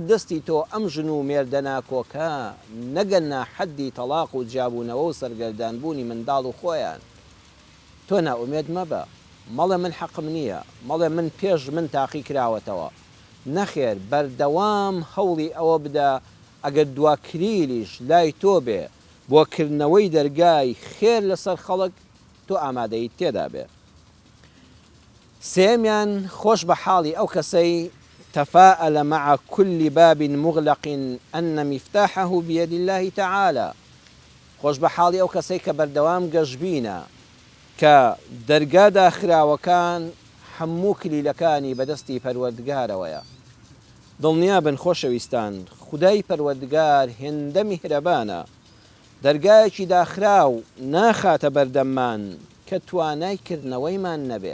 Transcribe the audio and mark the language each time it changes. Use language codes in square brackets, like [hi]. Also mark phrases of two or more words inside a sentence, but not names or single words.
[ckb] دەستی تۆ ئەم ژن و مێردە ناکۆکە نەگەنە حەدی تەلاق و جیابوونەوە و سەرگەردانبوونی منداڵ و خۆیان تۆ ناومێد مەبە مەڵێ من حەقم نییە مەڵێ من پێش من تاقی کراوەتەوە نەخێر بەردەوام هەوڵی ئەوە بدە ئەگەر دواکریلیش لای تۆ بێ بۆکردنەوەی دەرگای خێر لەسەر خەڵک تۆ ئامادەیت تێدا بێ. سێمیان خۆش بە حاڵی ئەو کەسەی [ar] تفاءل مع كل باب مغلق أن مفتاحه بيد الله تعالى. [ckb] خۆش بە حاڵی ئەو کەسەی کە بەردەوام گەشببینە کە دەرگا داخراوەکان هەموو کلیلەکانی بەدەستی پەروەردگارەوەیە. دڵنیا بن خۆشەویستان، خودای پەروەردگار هێندە میهرەبانە، دەرگایەکی داخراو ناخاتە بەردەممان کە توانای کردنەوەیمان نەبێ.